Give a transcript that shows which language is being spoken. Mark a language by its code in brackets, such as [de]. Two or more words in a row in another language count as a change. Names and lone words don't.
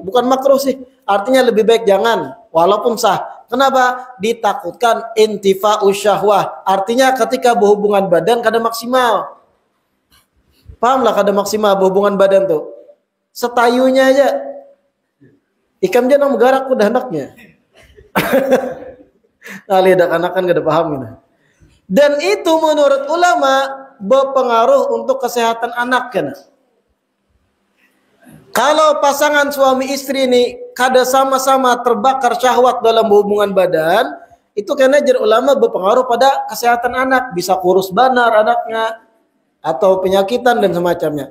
[id] Bukan makruh sih, artinya lebih baik jangan, walaupun sah. Kenapa? Ditakutkan [ar] intifa'u syahwah. [id] Artinya ketika berhubungan badan kada maksimal. [bjn] Pahamlah kada maksimal berhubungan badan tuh. Setayunya aja. Ikam jangan menggarak udah anaknya. [id] Nah, lihat anak-anak gak ada paham gitu. Dan itu menurut ulama berpengaruh untuk kesehatan anak kan. [bjn] Kalau pasangan suami istri ini kada sama-sama terbakar syahwat dalam hubungan badan, itu karena jar ulama berpengaruh pada kesehatan anak, bisa kurus banar anaknya atau penyakitan dan semacamnya.